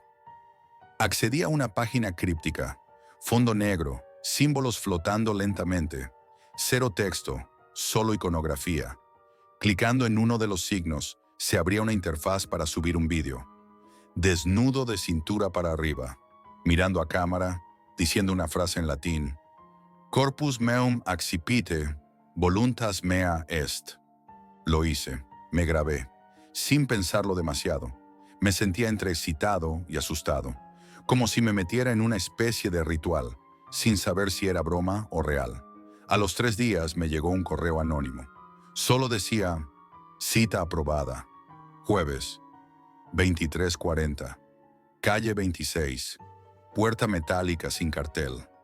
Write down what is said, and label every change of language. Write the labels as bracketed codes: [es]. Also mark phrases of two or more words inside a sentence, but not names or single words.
[es] Accedí a una página críptica, fondo negro, símbolos flotando lentamente, cero texto, solo iconografía. Clicando en uno de los signos, se abría una interfaz para subir un vídeo. Desnudo de cintura para arriba, mirando a cámara, diciendo una frase en latín: [la] Corpus meum accipite, voluntas mea est. [es] Lo hice, me grabé, sin pensarlo demasiado. Me sentía entre excitado y asustado, como si me metiera en una especie de ritual, sin saber si era broma o real. A los 3 días me llegó un correo anónimo. Solo decía: cita aprobada, jueves, 23:40, calle 26, puerta metálica sin cartel.